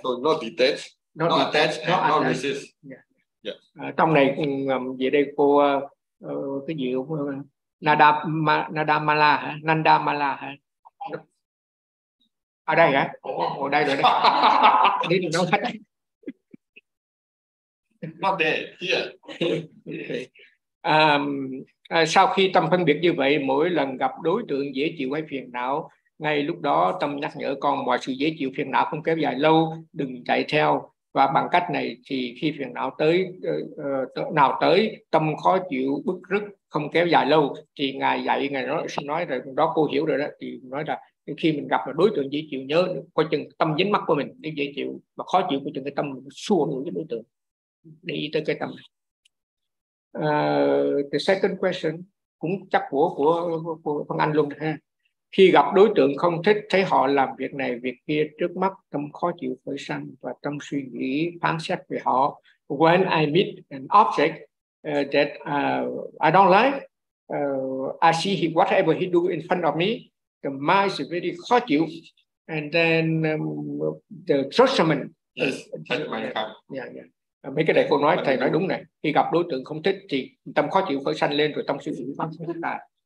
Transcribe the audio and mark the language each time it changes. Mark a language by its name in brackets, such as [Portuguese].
[English] So not detached, not attached, not resist. Yeah. Yes. [Vietnamese] Trong này, về đây cô, cái gì cũng, Nanda Mala. Ở đây hả? Ở đây rồi đấy. Đi đường đâu khách. [English] Not there, here. [Vietnamese] Sau khi tâm phân biệt như vậy, mỗi lần gặp đối tượng dễ chịu hay phiền não, ngay lúc đó tâm nhắc nhở con mọi sự dễ chịu phiền não không kéo dài lâu, đừng chạy theo. Và bằng cách này thì khi phiền não tới nào tới, tâm khó chịu bức rứt không kéo dài lâu, thì ngài dạy, ngài nói rồi đó, cô hiểu rồi đó. Thì nói là khi mình gặp là đối tượng dễ chịu, nhớ coi chừng tâm dính mắc của mình nếu dễ chịu và khó chịu, coi chừng cái tâm xua người cái đối tượng, để ý tới cái tâm này. [English] The second question [Vietnamese] cũng chắc của Phan Anh luôn ha. Khi gặp đối tượng không thích, thấy họ làm việc này việc kia trước mắt, tâm khó chịu khởi sanh và tâm suy nghĩ phán xét về họ. [English] When I meet an object that I don't like, I see he whatever he do in front of me, the mind is very [Vietnamese] khó chịu, [English] and then the judgment Yeah. [Vietnamese] Mấy cái này cô nói, thầy nói đúng này. Khi gặp đối tượng không thích thì tâm khó chịu khởi sanh lên, rồi tâm suy nghĩ phát sinh ra.